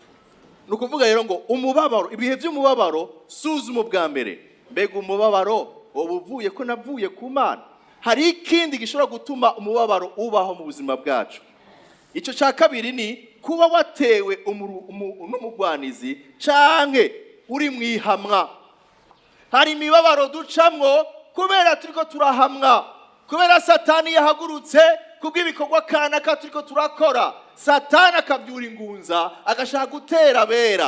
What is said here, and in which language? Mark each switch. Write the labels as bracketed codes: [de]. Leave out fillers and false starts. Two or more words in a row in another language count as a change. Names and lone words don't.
[rn] Nukuvuga rero ngo umubabaro, ibihe by'umubabaro suzuma bwa mbere. Mbega umubabaro wowe uvuye ko navuye ku Mana. Hari ikindi gishobora gutuma umubabaro ubaho mu buzima bwacu. Icyo cya kabiri ni kuba watewe n'umugwanizi canke uri mwihamwa. Hari imibabaro ducamwo kubera turiko turahamwa, kubera Satani yahagurutse kubw'ibikorwa kanaka turiko turakora. Satani akabyura ingunza agashaka gutera abera.